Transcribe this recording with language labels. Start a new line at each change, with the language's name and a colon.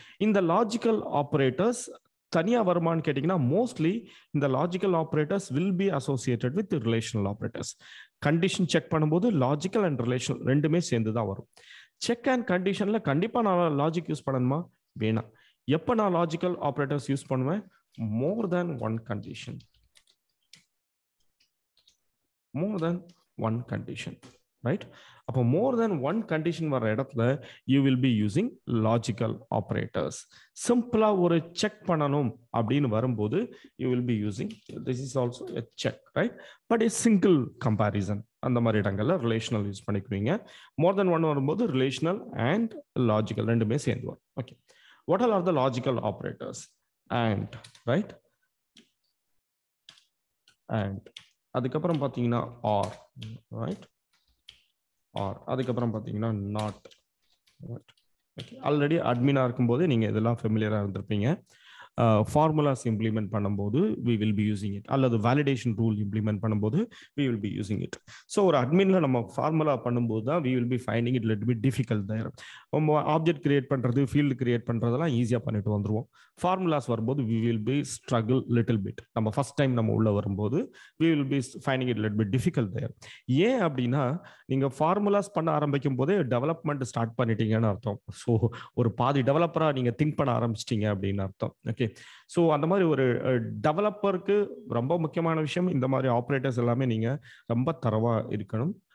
Tamil: இந்த logical operators தனியா வருமானு கேட்டீங்கன்னா
English: Mostly இந்த logical operators will be associated with relational operators.
Tamil: Condition check பண்ணும்போது லாஜிக்கல் அண்ட் ரிலேஷனல் ரெண்டுமே சேர்ந்து தான் வரும். செக் அண்ட் கண்டிஷன்ல கண்டிப்பா நான் லாஜிக் யூஸ் பண்ணணுமா? வேணாம். எப்போ நான் லாஜிக்கல் ஆப்ரேட்டர்ஸ் யூஸ் பண்ணுவேன்?
English: More than one condition. more than one condition, right? அப்போ more than one condition
Tamil: வர இடத்துல
English: you will be using logical operators.
Tamil: சிம்பிளா ஒரு செக் பண்ணணும் அப்படின்னு வரும்போது
English: you will be using, this is also a check, right? But a single comparison
Tamil: அந்த மாதிரி இடங்கள்ல relational use பண்ணிக்குவீங்க. more than one வரும்போது ரிலேஷனல் and logical ரெண்டுமே சேர்ந்து வரும்.
English: Okay, what all are the logical operators? And, right?
Tamil: And அதுக்கப்புறம் பார்த்தீங்கன்னா R, right? R அதுக்கப்புறம் பார்த்தீங்கன்னா நாட். ஓகே, ஆல்ரெடி அட்மினாக இருக்கும்போது நீங்கள் இதெல்லாம் ஃபெமிலியராக இருந்திருப்பீங்க. ஃபார்முலாஸ் இம்ப்ளிமெண்ட் பண்ணும்போது
English: we will be using it,
Tamil: அல்லது வேலிடேஷன் ரூல் இம்ப்ளிமெண்ட் பண்ணும்போது we will be using it.
English: so
Tamil: ஒரு அட்மின்ல நம்ம ஃபார்முலா பண்ணும்போது தான்
English: we will be finding it little bit difficult there.
Tamil: நம்ம ஆப்ஜெக்ட் கிரியேட் பண்ணுறது, ஃபீல்டு கிரியேட் பண்ணுறதெல்லாம் ஈஸியாக பண்ணிட்டு வந்துருவோம். ஃபார்முலாஸ் வரும்போது
English: we will be struggle little bit.
Tamil: நம்ம ஃபர்ஸ்ட் டைம் நம்ம உள்ள வரும்போது
English: we will be finding it little bit difficult there.
Tamil: ஏன் அப்படின்னா நீங்கள் ஃபார்முலாஸ் பண்ண ஆரம்பிக்கும் போதே டெவலப்மெண்ட் ஸ்டார்ட் பண்ணிட்டீங்கன்னு அர்த்தம். ஸோ ஒரு பாதி டெவலப்பராக நீங்கள் திங்க் பண்ண ஆரம்பிச்சிட்டீங்க அப்படின்னு அர்த்தம். ஓகே, ஸோ அந்த மாதிரி ஒரு டெவலப்பருக்கு ரொம்ப முக்கியமான விஷயம் இந்த மாதிரி ஆப்ரேட்டர்ஸ் எல்லாமே நீங்கள் ரொம்ப தரவாக இருக்கணும்.